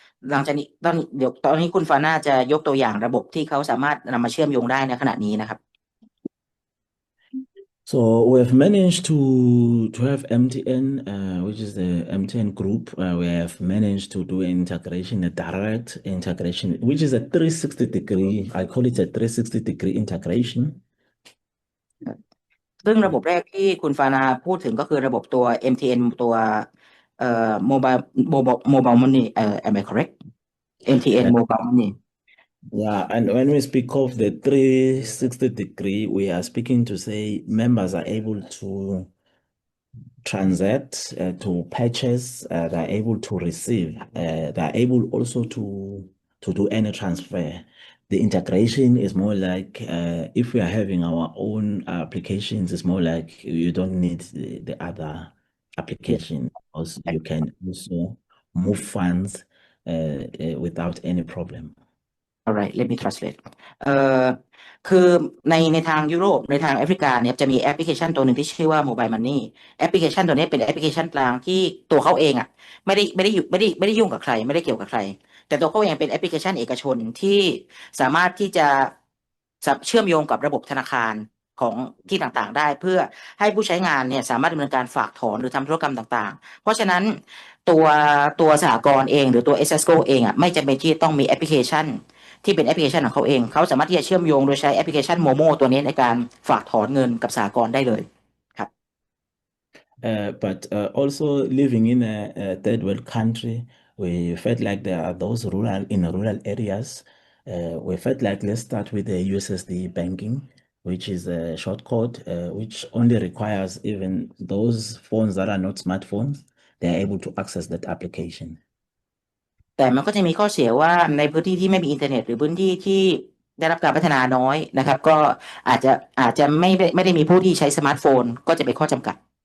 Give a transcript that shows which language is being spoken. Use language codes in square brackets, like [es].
[th] หลังจากนี้ตอนนี้คุณฟาน่าจะยกตัวอย่างระบบที่เขาสามารถนำมาเชื่อมโยงได้ในขณะนี้นะครับ [en] So we have managed to have MTN, which is the MTN group. We have managed to do integration, a direct integration, which is a 360 degree. I call it a 360 degree integration. [th] ซึ่งระบบแรกที่คุณฟานาพูดถึงก็คือระบบตัว MTN ตัว [en] mobile money. Am I correct? MTN Uh, mobile money. yeah, and when we speak of the 360-degree, we are speaking to say members are able to transact, to purchase, they're able to receive, they're able also to do any transfer. The integration is more like if we are having our own applications, it's more like you don't need the other Yes. application, because you can also move funds without any problem. Alright, let me translate [th] เอ่อคือในทางยุโรปในทางแอฟริกาเนี่ยจะมีแอปพลิเคชันตัวหนึ่งที่ชื่อว่า Mobile Money แอปพลิเคชันตัวนี้เป็นแอปพลิเคชันกลางที่ตัวเขาเองอ่ะไม่ได้ยุ่งกับใครไม่ได้เกี่ยวกับใครแต่ตัวเขาเองเป็นแอปพลิเคชันเอกชนที่สามารถที่จะ เชื่อมโยงกับระบบธนาคารของที่ต่างๆได้เพื่อให้ผู้ใช้งานเนี่ยสามารถดำเนินการฝากถอนหรือทำธุรกรรมต่างๆเพราะฉะนั้นตัวตัวสหกรณ์เองหรือตัว SSCO เองอ่ะไม่จำเป็นที่ต้องมีแอปพลิเคชัน ที่เป็นแอปพลิเคชันของเขาเองเขาสามารถที่จะเชื่อมโยงโดยใช้แอปพลิเคชันโมโมตัวนี้ในการฝากถอนเงินกับสหกรณ์ได้เลยครับ [en] But also living in a third world country, we felt like there are those rural areas. We felt like let's start with the USSD banking, which is a short code, which only requires even those phones that are not smartphones, they're able to access that application. [th] แต่มันก็จะมีข้อเสียว่าในพื้นที่ที่ไม่มีอินเทอร์เน็ตหรือพื้นที่ที่ได้รับการพัฒนาน้อยนะครับก็อาจจะไม่ได้มีผู้ที่ใช้สมาร์ทโฟนก็จะเป็นข้อจำกัด